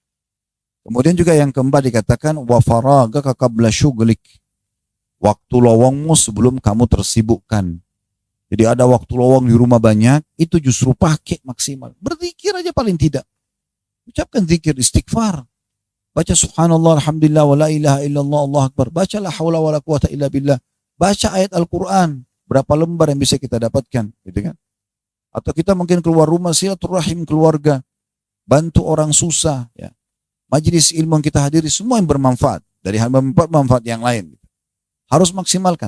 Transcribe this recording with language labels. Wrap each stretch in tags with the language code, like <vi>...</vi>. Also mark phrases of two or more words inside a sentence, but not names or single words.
<id>Kemudian juga yang keempat dikatakan,</id> <ar>وفراغك قبل شغلك.</ar> <id>Waktu lowongmu sebelum kamu tersibukkan. Jadi ada waktu lowong di rumah banyak, itu justru pakai maksimal. Berzikir aja paling tidak. Ucapkan zikir, istighfar. Baca</id> <ar>سبحان الله، الحمد لله, ولا إله إلا الله، الله أكبر.</ar> <id>Baca</id> <ar>لا حول ولا قوة إلا بالله.</ar> <id>Baca ayat Al-Quran. Berapa lembar yang bisa kita dapatkan. Gitu kan? Atau kita mungkin keluar rumah, silaturahim keluarga. Bantu orang susah. Ya. Majelis ilmu yang kita hadiri, semua yang bermanfaat. Dari hal bermanfaat yang lain. Harus maksimalkan.</id>